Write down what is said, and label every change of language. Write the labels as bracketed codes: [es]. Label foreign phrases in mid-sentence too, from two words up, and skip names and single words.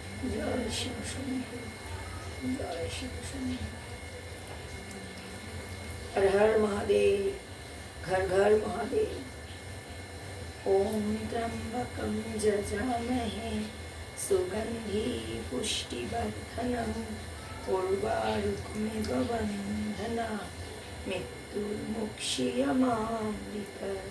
[bn] জয় শিব শনি, জয় শিব শনি। [hi] हर हर महादेव, घर घर महादेव। [sa] ओम त्र्यंबकं यजामहे सुगंधि पुष्टिवर्धनम् उर्वारुकमिव बन्धना मृत्युर्मुक्षीयमामृतम्।